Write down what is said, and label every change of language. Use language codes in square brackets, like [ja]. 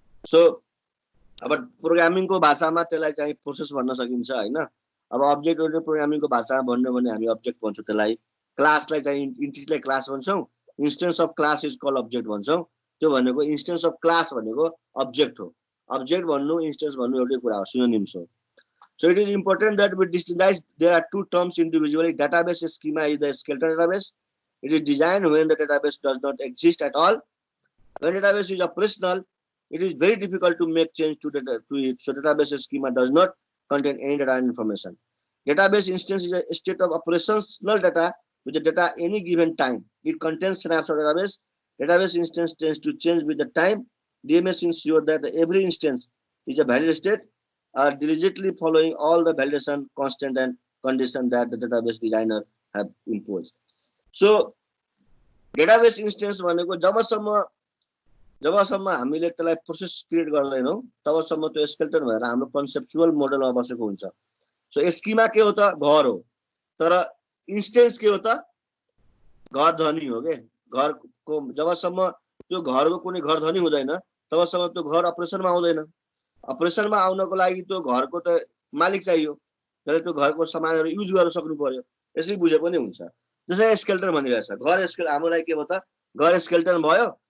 [ne] So अब प्रोग्रामिङको भाषामा त्यसलाई चाहिँ प्रोसेस भन्न सकिन्छ हैन। अब अब्जेक्ट ओरिएन्टेड प्रोग्रामिङको भाषामा भन्नु भने हामी अब्जेक्ट भन्छौं त्यसलाई। क्लासलाई चाहिँ इन्टिटीलाई class भन्छौं, [en] instance of class is called object [ne] भन्छौं। त्यो भनेको इन्स्टेन्स अफ क्लास भनेको अब्जेक्ट हो। अब्जेक्ट भन्नु इन्स्टेन्स भन्नु एउटै कुरा हो, सिनोनिम्स हो। [en] So it is important that we distinguish there are two terms individually. Database schema is the skeleton database. It is designed when the database does not exist at all. When database is operational, it is very difficult to make change to it. So database schema does not contain any data information. Database instance is a state of operational data with the data any given time. It contains snapshot database. Database instance tends to change with the time. DMS ensures that every instance is a valid state, diligently following all the validation constant and condition that the database designer have imposed. [ne] So database instance भनेको जबसम्म हामीले त्यसलाई process create गर्दैनौं तबसम्म त्यो skeleton भएर हाम्रो conceptual मोडलमा बसेको हुन्छ। सो स्कीमा के हो त घर हो, तर इन्स्टेन्स के हो त घर धनी हो के। घरको जबसम्म त्यो घरको कुनै घर धनी हुँदैन तबसम्म त्यो घर अपरेसनमा आउँदैन। अपरेसनमा आउनको लागि त्यो घरको त मालिक चाहियो, जसले त्यो घरको सामानहरु युज गर्न सक्नु पर्यो। यसरी बुझे पनि हुन्छ। जसै स्केलेटन भनिरहेछ, घर स्केल हाम्रो लागि के हो त घर स्केलेटन भयो।